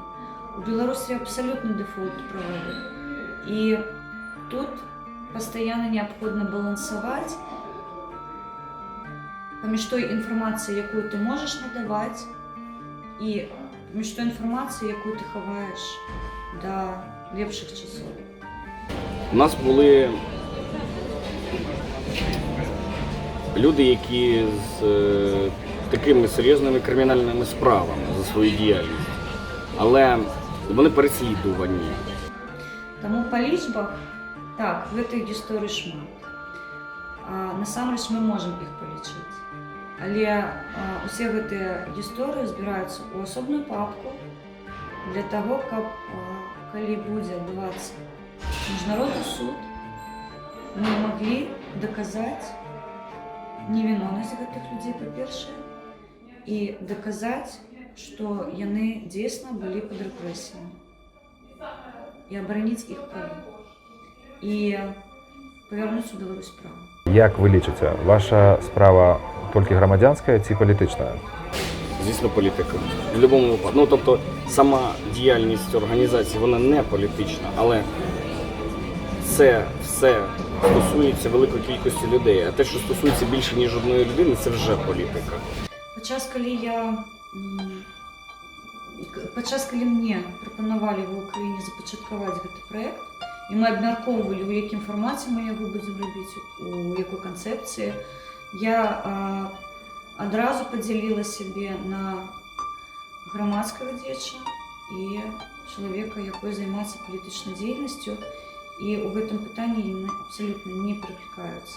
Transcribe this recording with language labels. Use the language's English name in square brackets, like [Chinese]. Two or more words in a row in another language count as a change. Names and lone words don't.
[Belarusian] У Беларусі абсалютны дэфолт правовы. І тут пастаянна неабходна балансаваць паміж той інфармацыяй, якую ты можаш надаваць, і паміж той інфармацыяй, якую ты хаваеш да лепшых часоў. [Ukrainian] У нас були люди, які з такими серйозними кримінальними справами за свою діяльність. Але вони переслідувані. [Belarusian] Тому по лічбах, так, гэтых гісторый шмат. Насамрэч мы можам іх палічыць. Але усе гэтыя гісторыі збіраюцца ў асобную папку для таго, каб калі будзе адбывацца міжнародны суд, мы маглі даказаць невіннасць гэтых людзей, па-першае, і даказаць, што яны дзейсна былі пад рэпрэсіямі, і абараніць іх правы, і павярнуць у Беларусь права. [Ukrainian] Як ви лічыце, ваша справа тільки громадянська чи політична? Звісно, політика. В будь-якому випадку. Ну, тобто, сама діяльність організації, вона не політична, але це все стосується великої кількості людей. А те, що стосується більше, ніж одної людини, це вже політика. [Belarusian] Падчас, калі мне прапанавалі в Україні запачаткаваць гэты праект, і мы абмяркоўвалі, у якім фармаце мы яго будзем рабіць, у якой канцэпцыі, я адразу падзяліла сябе на грамадскага дзеяча і чалавека, якой займаецца палітычнай дзейнасцю, і ў гэтым пытанні яны абсалютна не пераклікаюцца.